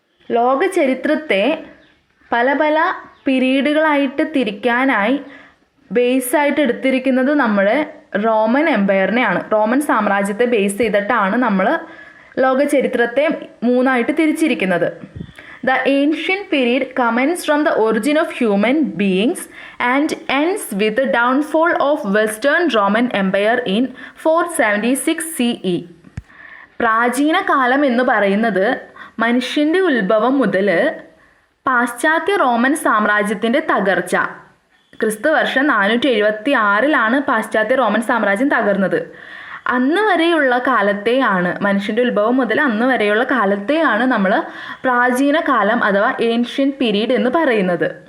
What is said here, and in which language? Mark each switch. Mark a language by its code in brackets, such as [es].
[ml] ലോക ചരിത്രത്തെ പല പല പീരീഡുകളായിട്ട് തിരിക്കാനായി ബേസായിട്ട് എടുത്തിരിക്കുന്നത് നമ്മുടെ റോമൻ എംപയറിനെയാണ്. റോമൻ സാമ്രാജ്യത്തെ ബേസ് ചെയ്തിട്ടാണ് നമ്മൾ ലോക ചരിത്രത്തെ 3ആയിട്ട് തിരിച്ചിരിക്കുന്നത്. [en] The ancient period commences from the origin of human beings and ends with the downfall of Western Roman Empire in 476 CE. [ml] പ്രാചീന കാലം എന്ന് പറയുന്നത് മനുഷ്യൻ്റെ ഉത്ഭവം മുതൽ പാശ്ചാത്യ റോമൻ സാമ്രാജ്യത്തിൻ്റെ തകർച്ച, ക്രിസ്തുവർഷം 476 പാശ്ചാത്യ റോമൻ സാമ്രാജ്യം തകർന്നത്. അന്ന് വരെയുള്ള കാലത്തെയാണ്, മനുഷ്യൻ്റെ ഉത്ഭവം മുതൽ അന്ന് വരെയുള്ള കാലത്തെയാണ് നമ്മൾ പ്രാചീന കാലം അഥവാ ഏൻഷ്യൻറ്റ് പീരീഡ് എന്ന് പറയുന്നത്.